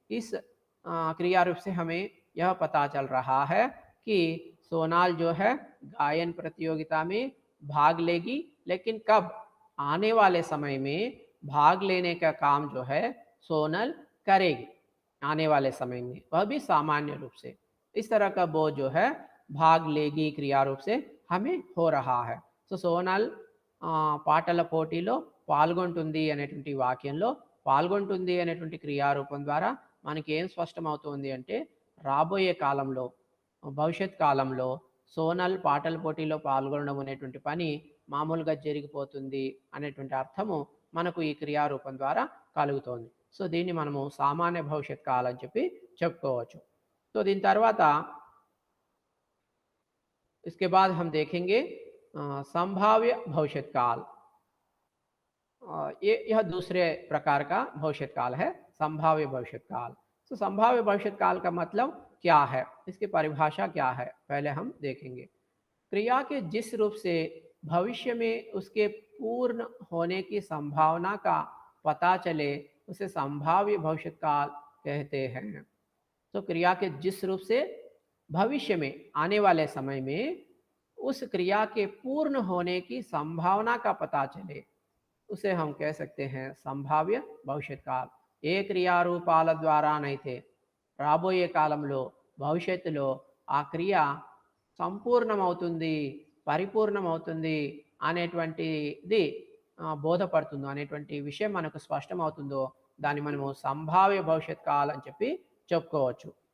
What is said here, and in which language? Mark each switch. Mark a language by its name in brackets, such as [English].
[Hindi] इस क्रिया रूप से हमें यह पता चल रहा है कि सोनाल जो है गायन प्रतियोगिता में भाग लेगी, लेकिन कब, आने वाले समय में भाग लेने का काम जो है सोनल करेगी. आने वाले समय में, वह भी सामान्य रूप से। इस तरह का बोध जो है भाग लेगी क्रिया रूप से हमें हो रहा है। [Telugu] సో సోనాల్ పాటల పోటీలో పాల్గొంటుంది అనేటువంటి వాక్యంలో పాల్గొంటుంది అనేటువంటి క్రియారూపం ద్వారా మనకి ఏం స్పష్టమవుతుంది అంటే రాబోయే కాలంలో, భవిష్యత్ కాలంలో సోనల్ పాటల పోటీలో పాల్గొనడం అనేటువంటి పని మామూలుగా జరిగిపోతుంది అనేటువంటి అర్థము మనకు ఈ క్రియారూపం ద్వారా కలుగుతోంది. సో దీన్ని మనము సామాన్య భవిష్యత్ కాలం అని చెప్పి చెప్పుకోవచ్చు. సో దీని తర్వాత [Hindi] इसके बाद हम देखेंगे संभाव्य भविष्यत काल। यह दूसरे प्रकार का भविष्यत काल है, संभाव्य भविष्यत काल। तो संभाव्य भविष्यत काल का मतलब क्या है, इसकी परिभाषा क्या है, पहले हम देखेंगे। क्रिया के जिस रूप से भविष्य में उसके पूर्ण होने की संभावना का पता चले उसे संभाव्य भविष्यत काल कहते हैं। तो क्रिया के जिस रूप से भविष्य में आने वाले समय में उस क्रिया के पूर्ण होने की संभावना का पता चले उसे हम कह सकते हैं సంభావ్య భవిష్యత్ కాల్. [Telugu] ఏ క్రియారూపాల ద్వారానైతే రాబోయే కాలంలో భవిష్యత్తులో ఆ క్రియ సంపూర్ణమవుతుంది, పరిపూర్ణమవుతుంది అనేటువంటిది బోధపడుతుందో, అనేటువంటి విషయం మనకు స్పష్టమవుతుందో దాన్ని మనము సంభావ్య భవిష్యత్ కాల్ అని చెప్పి చెప్పుకోవచ్చు.